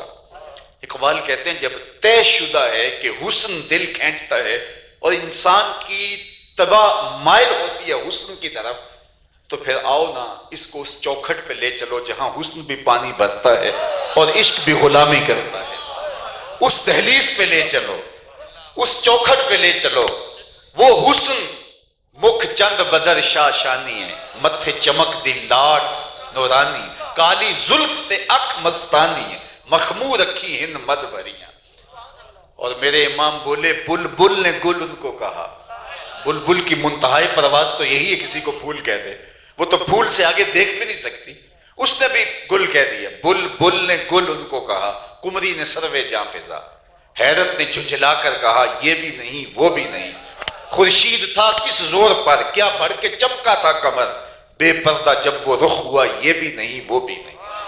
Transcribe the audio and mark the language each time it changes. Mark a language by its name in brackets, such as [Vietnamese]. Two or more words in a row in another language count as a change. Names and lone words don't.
[Urdu] اقبال کہتے ہیں جب طے شدہ ہے کہ حسن دل کھینچتا ہے اور انسان کی طبع مائل ہوتی ہے حسن کی طرف، تو پھر آؤ نا اس کو اس چوکھٹ پہ لے چلو جہاں حسن بھی پانی بھرتا ہے اور عشق بھی غلامی کرتا ہے، اس دہلیز پہ لے چلو، اس چوکھٹ پہ لے چلو، وہ حسن [Punjabi] مکھ چند بدر شاشانی ہے، متھے چمک دی لاٹ نورانی، کالی زلف تے اکھ مستانی ہے، مخمور اکھی ہند مد بھریاں. [Urdu] اور میرے امام بولے بلبل نے گل ان کو کہا. بلبل کی منتہائی پرواز تو یہی ہے کسی کو پھول کہہ دے، وہ تو پھول سے آگے دیکھ بھی نہیں سکتی، اس نے بھی گل کہہ دیا. بلبل نے گل ان کو کہا، قمری نے سروِ جاں فزا، حیرت نے جھنجھلا کر کہا یہ بھی نہیں وہ بھی نہیں، خورشید تھا کس زور پر، کیا بھر کے چمکا تھا قمر، بے پردہ جب وہ رخ ہوا یہ بھی نہیں وہ بھی نہیں.